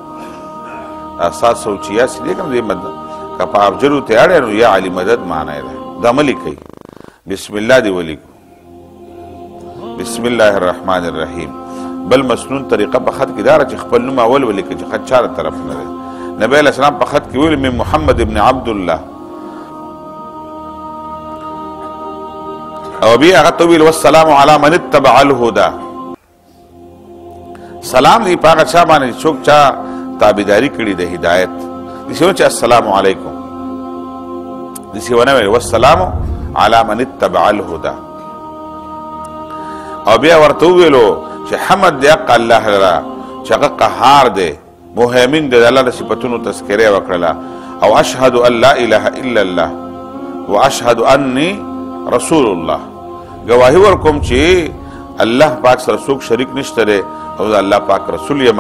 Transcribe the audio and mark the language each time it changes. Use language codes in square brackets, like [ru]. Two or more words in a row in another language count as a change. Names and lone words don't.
[ps] 786 دی کوم دې مدد که په ابجدو ته اړی نو [ar] یا علي مدد [ps] معنی ده، دا مه لیکئ، بسم الله دې ولیکو، [ar] بسم الله الرحمن الرحیم. [ps] بل مسنون طریقه په خط کې دا چې خپل نوم اول ولیکئ چې خط چاره طرف نه دی. نبی علیه السلام په خط کې ویل [ar] من محمد ابن عبدالله، [ps] او بیا هغه ته ویل [ar] والسلام علی من اتبع الهدى، [ps] سلام دی په هغه چا باندې څوک چا تابعداري کړي د هدایت. داسې ونه چې [ar] السلام علیکم، [ps] داسې ونه ویل [ar] والسلام علی من اتبع الهدى. [ps] او بیا ورته وویلو چې حمد دی حق الله لره چې هغه قهار دی، مهیمن دی، د الله د صفتونو تذکره یې وکړله. او [ar] اشهد ان لا اله الا الله و اشهد انی رسول الله، [ps] گواهی ورکوم چې الله پاک سره څوک شریک نشته دی او د الله پاک رسول یما.